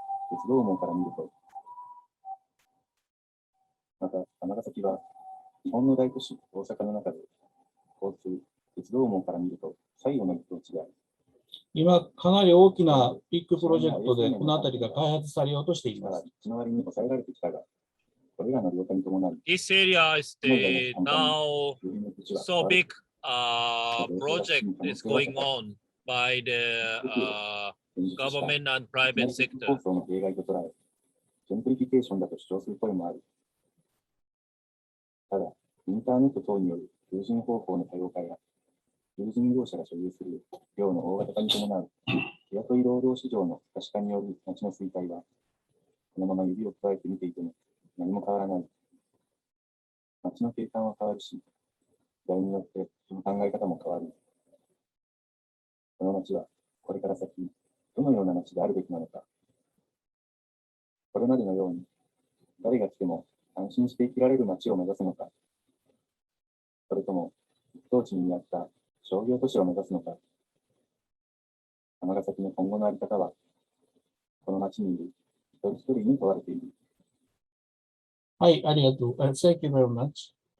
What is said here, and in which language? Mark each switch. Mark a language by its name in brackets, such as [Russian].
[Japanese] 鉄道網から見ると、また、尼崎は日本の大都市、大阪の中で、交通、鉄道網から見ると最後の一等地である。今、かなり大きなビッグプロジェクトで、この辺りが開発されようとしています。 1の割に抑えられてきたが、これらの了解に伴い、 [English] This area is now so big project is going on by the government and private sector. [Japanese] 構想の弊害と捉え、ジェントリフィケーションだと主張する声もある。ただ、インターネット等による求人方法の多様化や、求人業者が所有する量の大型化に伴う日雇い労働市場の可視化による町の衰退は、このまま指を加えて見ていても何も変わらない。町の景観は変わるし、時代によってその考え方も変わる。この町はこれから先、どのような町であるべきなのか。これまでのように、誰が来ても安心して生きられる町を目指すのか。それとも、一等地に見合った商業都市を目指すのか。尼崎の今後の在り方は、この町にいる一人一人に問われている。はい、ありがとう。 [English] Thank you very much.